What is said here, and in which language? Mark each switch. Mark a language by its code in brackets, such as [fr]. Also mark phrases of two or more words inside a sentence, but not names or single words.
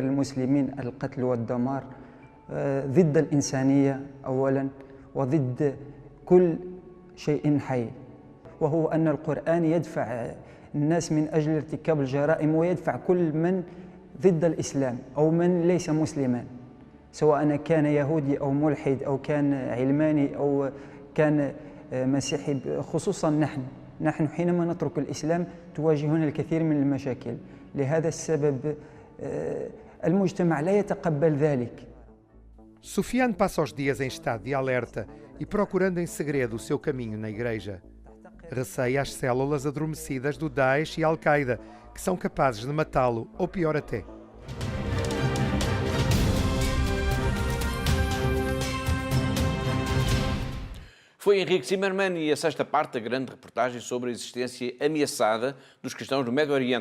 [ar] المسلمين، القتل والدمار، ضد الإنسانية أولاً وضد كل شيء حي، وهو أن القرآن يدفع الناس من أجل ارتكاب الجرائم ويدفع كل من ضد الإسلام أو من ليس مسلماً، سواء كان يهودي أو ملحد أو كان علماني أو كان مسيحي. خصوصاً نحن حينما نترك الإسلام تواجهنا الكثير من المشاكل، لهذا السبب المجتمع لا يتقبل ذلك. [pt] Soufiane passa os dias em estado de alerta e procurando em segredo o seu caminho na igreja. Receia as células adormecidas do Daesh e Al-Qaeda, que são capazes de matá-lo, ou pior até. Foi Henrique Zimmermann e a sexta parte da grande reportagem sobre a existência ameaçada dos cristãos no Médio Oriente.